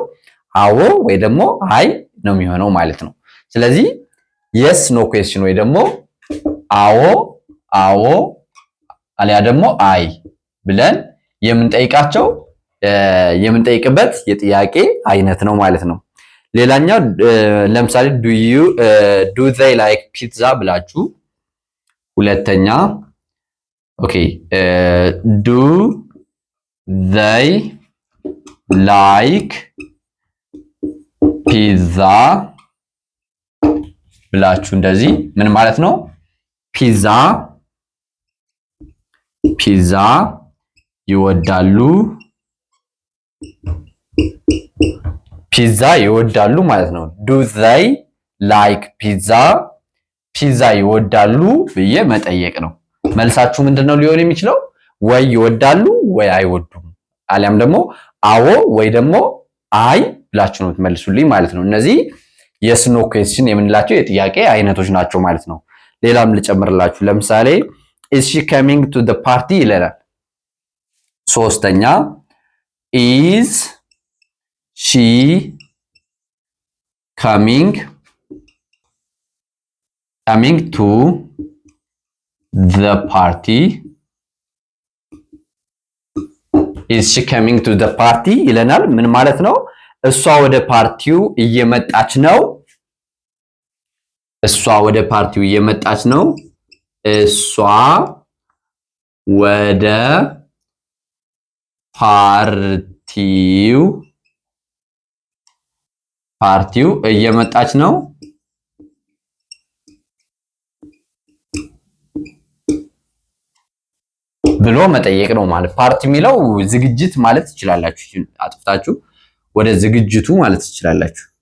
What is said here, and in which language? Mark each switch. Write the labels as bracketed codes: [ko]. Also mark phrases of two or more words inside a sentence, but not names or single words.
[am] አዎ ወይ ደግሞ አይ ነው የሚሆነው ማለት ነው። ስለዚህ [en] yes no question [am] ወይ ደግሞ አዎ አሊያ ደግሞ አይ ብለን የምንጠይቅበት የጥያቄ አይነት ነው ማለት ነው። ሌላኛው ለምሳሌ [en] do they like pizza [am] ብላችሁ ሁለተኛ [en] do they like pizza [am] ብላችሁ እንደዚህ ምን ማለት ነው? ፒዛ ይወዳሉ ማለት ነው። [en] do they like [am] ፒዛ ይወዳሉ ብዬ መጠየቅ ነው። መልሳችሁ ምንድነው ሊሆን የሚችለው? ወይ ይወዳሉ ወይ አይወዱም፣ አሊያም ደግሞ አዎ ወይ ደግሞ አይ ብላችሁ ነው ትመልሱልኝ ማለት ነው። እነዚህ [en] yes no question [am] የምንላቸው የጥያቄ አይነቶች ናቸው ማለት ነው። ሌላም ልጨምርላችሁ። ለምሳሌ [en] is she coming to the party [am] ይለናል። ሶስተኛ [en] is she coming to the party. is she coming to the party [am] ይለናል። ምን ማለት ነው? እሷ ወደ ፓርቲው እየመጣች ነው። እሷ ወደ ፓርቲው እየመጣች ነው ብሎ መጠየቅ ነው ማለት። ፓርቲ የሚለው ዝግጅት ማለት ትችላላችሁ። አጥፍታችሁ ወደ ዝግጅቱ ማለት ትችላላችሁ።